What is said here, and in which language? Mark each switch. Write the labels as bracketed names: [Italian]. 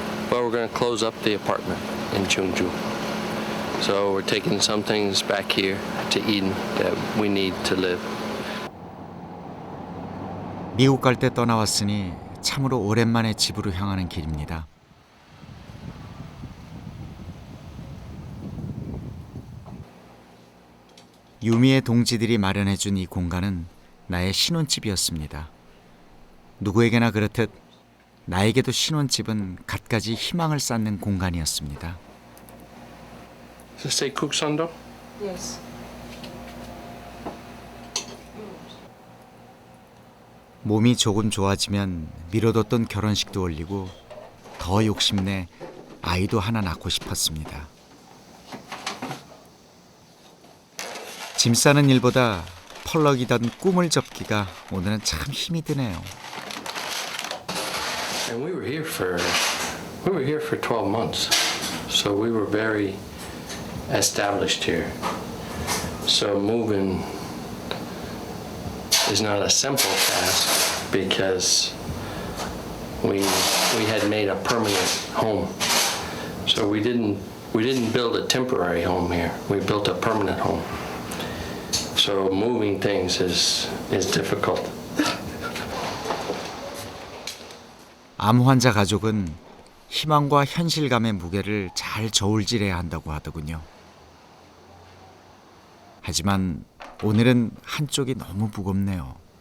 [English] We're gonna close up the apartment in Chungju. So we're taking some things back here to Eden that we need to live. [Korean] 미국 갈 때 떠나왔으니 참으로 오랜만에 집으로 향하는 길입니다. 유미의 동지들이 마련해준 이 공간은 나의 신혼집이었습니다. 누구에게나 그렇듯 나에게도 신혼집은 갖가지 희망을 쌓는 공간이었습니다. [English] Does it say Kuksondo? Yes. [Korean] 몸이 조금 좋아지면 미뤄뒀던 결혼식도 올리고 더 욕심내 아이도 하나 낳고 싶었습니다. 짐 싸는 일보다 펄럭이던 꿈을 접기가 오늘은 참 힘이 드네요. [English] And we were here for 12 months, so we were very established here. So moving is not a simple task because we had made a permanent home. So we didn't build a temporary home here. We built a permanent home. So moving things is difficult. [Korean] 암 환자 가족은 희망과 현실감의 무게를 잘 저울질해야 한다고 하더군요. 하지만 오늘은 한쪽이 너무 무겁네요.